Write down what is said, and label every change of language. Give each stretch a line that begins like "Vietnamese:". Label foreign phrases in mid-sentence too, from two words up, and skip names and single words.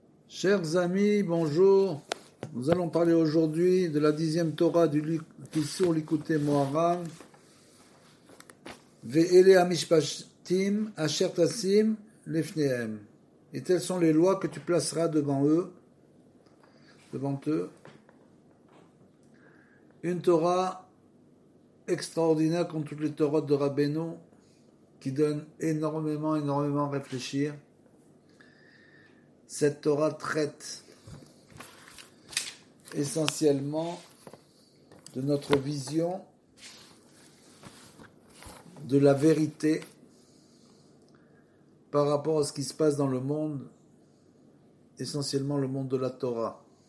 French: Chers amis, bonjour. Nous allons parler aujourd'hui de la 10e Torah du Kissur Likutei Moharan.
Hebrew: ואלה המשפטים אשר תשים לפניהם.
French: Et telles sont les lois que tu placeras devant eux. Une Torah extraordinaire comme toutes les Torahs de Rabbeinu, qui donne énormément à réfléchir. Cette Torah traite essentiellement de notre vision de la vérité par rapport à ce qui se passe dans le monde, essentiellement le monde de la Torah.